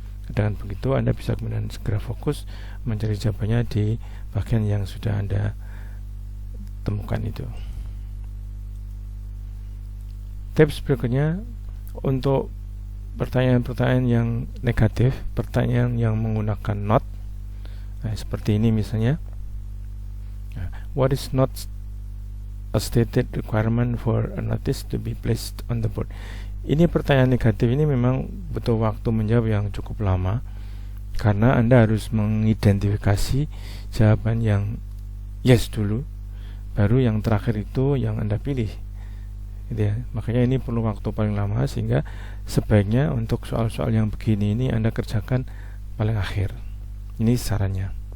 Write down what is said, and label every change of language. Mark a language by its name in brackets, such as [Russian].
[Indonesian] Dengan begitu Anda bisa kemudian segera fokus mencari jawabannya di bagian yang sudah Anda temukan itu. Tips berikutnya untuk pertanyaan-pertanyaan yang negatif, pertanyaan yang menggunakan not. Seperti ini misalnya. [English] What is not a stated requirement for a notice to be placed on the board? [Indonesian] Ini pertanyaan negatif ini memang butuh waktu menjawab yang cukup lama, karena Anda harus mengidentifikasi jawaban yang yes dulu, baru yang terakhir itu yang Anda pilih, gitu ya. Makanya ini perlu waktu paling lama, sehingga sebaiknya untuk soal-soal yang begini ini Anda kerjakan paling akhir. Ini sarannya.